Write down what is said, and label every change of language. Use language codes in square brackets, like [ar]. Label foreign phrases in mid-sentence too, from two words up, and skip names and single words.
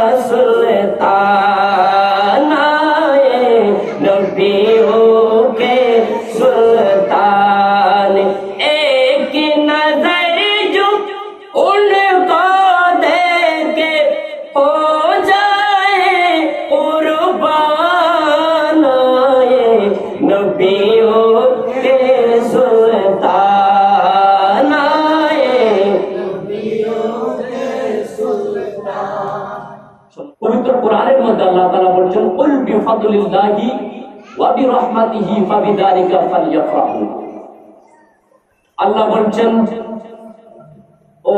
[ur] سلطان آئے نبیوں کے سلطان ایک نظر جو ان کو دیکھے ہو جائے قربان آئے نبیوں کے سلطان آئے [bn] পবিত্র কোরআনের মধ্যে আল্লাহ তাআলা বলেছেন [ar] قل بفضل الله و برحمته فبذلك فليفرحوا [bn] আল্লাহ বলেন ও